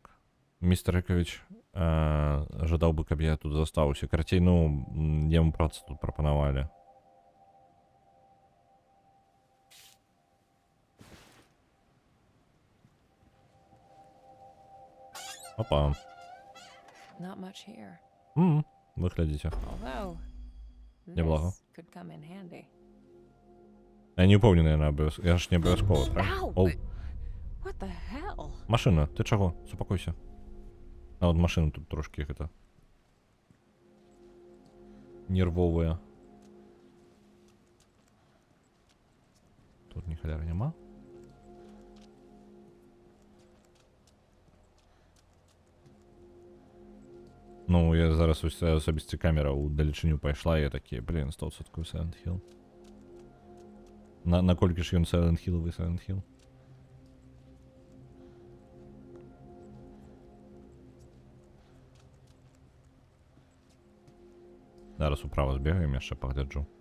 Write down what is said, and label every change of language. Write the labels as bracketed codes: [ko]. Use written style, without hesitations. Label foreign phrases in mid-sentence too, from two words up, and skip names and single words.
[be] Містер Эковіч жадаў бы, каб я тут застаўся. Карацей, ну, яму працу тут прапанавалі. Опа. [en] Not much here. [be] Вы глядзіце. [en] Although, [ru] Неплохо. [en] this could come in handy. [be] Я не упэўнены, яна абавязкова. Я ж не абавязкова, [ru] правильно? Ow! Оу. [en] What the hell? [be] Машина, ты чаго? Супакойся. А вот машина тут трошки гэта... нервовая. Тут ні халяри нема. Ну, я зараз ось особисті камера у далечыню пайшла, і я такі, блін, 100% Silent Hill. Наколькі ж ён Silent Hill-овый Silent Hill? Зараз управо збегаем, яшчэ пагляджу.